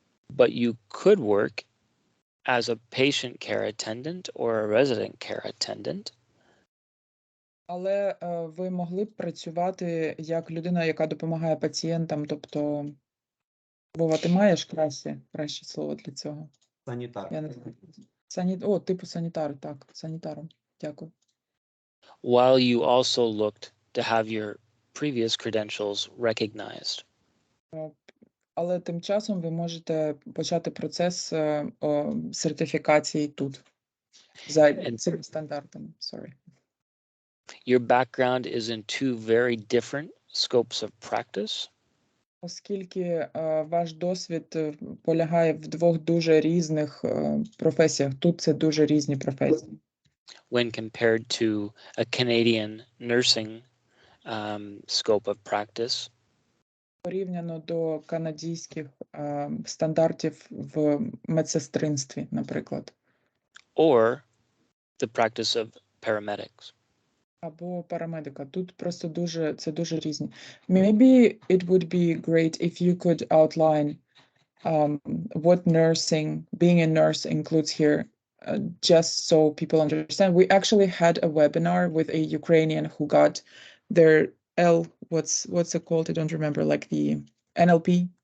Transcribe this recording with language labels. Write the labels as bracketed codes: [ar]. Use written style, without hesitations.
[en] But you could work as a patient care attendant or a resident care attendant. [uk] Але ви могли б працювати як людина, яка допомагає пацієнтам, тобто, Вова, ти маєш краще слово для цього? Санітар. Я не знаю. Типу санітар, так, санітаром. Дякую. [en] While you also looked to have your previous credentials recognized. [uk] Але тим часом ви можете почати процес сертифікації тут. За цими стандартами. [en] Sorry. Your background is in two very different scopes of practice. [uk] Оскільки ваш досвід полягає в двох дуже різних професіях. Тут це дуже різні професії. [en] When compared to a Canadian nursing scope of practice. [uk] Порівняно до канадських стандартів в медсестринстві, наприклад. Or the practice of paramedics. Або парамедика. Тут просто це дуже різні. [en] Maybe it would be great if you could outline what being a nurse includes here, just so people understand. We actually had a webinar with a Ukrainian who got their what's it called? I don't remember, like the NLP?